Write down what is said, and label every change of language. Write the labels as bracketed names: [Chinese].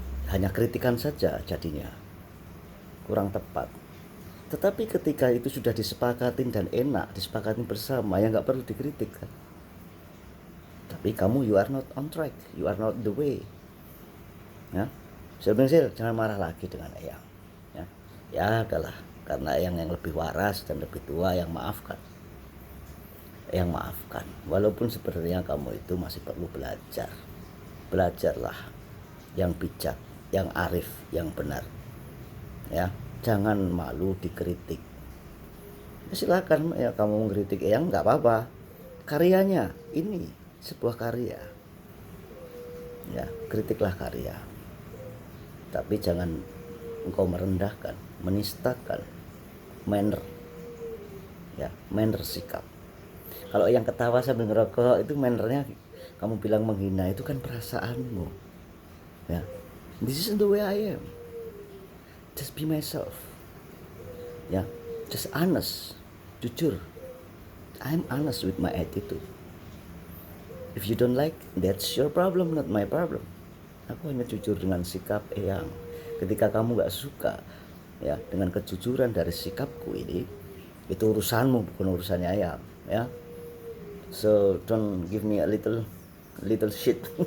[Indonesian] Hanya kritikan saja jadinya kurang tepat. Tetapi ketika itu sudah disepakatin dan enak, disepakatin bersama, ya nggak perlu dikritik kan. Tapi kamu, [English] you are not on track, you are not the way ya. [Indonesian] Sebenarnya jangan marah lagi dengan eyang ya. Ya adalah karena eyang yang lebih waras dan lebih tua, yang maafkan, yang maafkan. Walaupun sebenarnya kamu itu masih perlu belajar. Belajarlah yang bijak, yang arif, yang benar ya. Jangan malu dikritik. Silakan ya, kamu mengkritik eyang nggak apa-apa. Karyanya ini sebuah karya ya, kritiklah karya. Tapi jangan engkau merendahkan, menistakan manner ya, manner sikap. Kalau yang ketawa sambil ngerokok itu mannernya, kamu bilang menghina, itu kan perasaanmu, ya. [English] This is the way I am, just be myself, ya, just honest, jujur. I'm honest with my attitude. If you don't like, that's your problem, not my problem. [Indonesian] Aku hanya jujur dengan sikap Eyang. Ketika kamu gak suka ya dengan kejujuran dari sikapku ini, itu urusanmu, bukan urusannya Eyang, ya. [English] So don't give me a little shit.